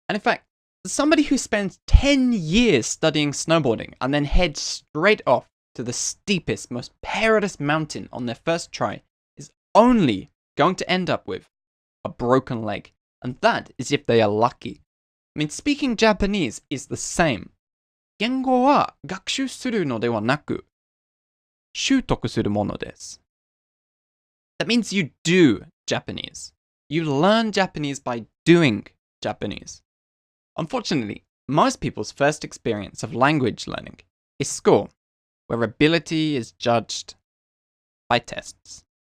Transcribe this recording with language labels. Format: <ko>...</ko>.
<en>And in fact, somebody who spends 10 years studying snowboarding and then heads straight off to the steepest, most perilous mountain on their first try is only going to end up with a broken leg. And that is if they are lucky. I mean, speaking Japanese is the same.</en> <ja>言語は学習するのではなく、習得するものです。</ja> <en>That means you do Japanese. You learn Japanese by doing Japanese. Unfortunately, most people's first experience of language learning is school, where ability is judged by tests.</en>